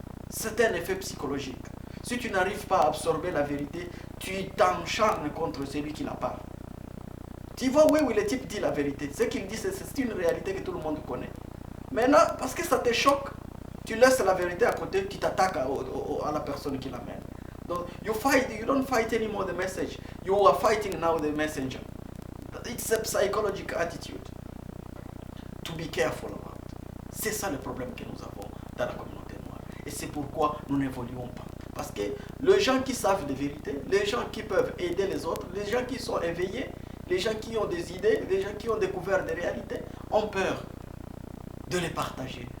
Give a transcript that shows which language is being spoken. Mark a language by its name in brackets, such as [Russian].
[French] C'est un effet psychologique. Si tu n'arrives pas à absorber la vérité, tu t'encharnes contre celui qui la parle. Tu vois, oui, le type dit la vérité. Ce qu'il dit, c'est une réalité que tout le monde connaît. Maintenant, parce que ça te choque, tu laisses la vérité à côté, tu t'attaques à la personne qui l'amène. Donc, [English] you don't fight anymore the message. You are fighting now the messenger. It's a psychological attitude to be careful about. [French] C'est ça le problème que nous avons dans la communauté noire. Et c'est pourquoi nous n'évoluons pas. Parce que les gens qui savent des vérités, les gens qui peuvent aider les autres, les gens qui sont éveillés, les gens qui ont des idées, les gens qui ont découvert des réalités, ont peur de les partager.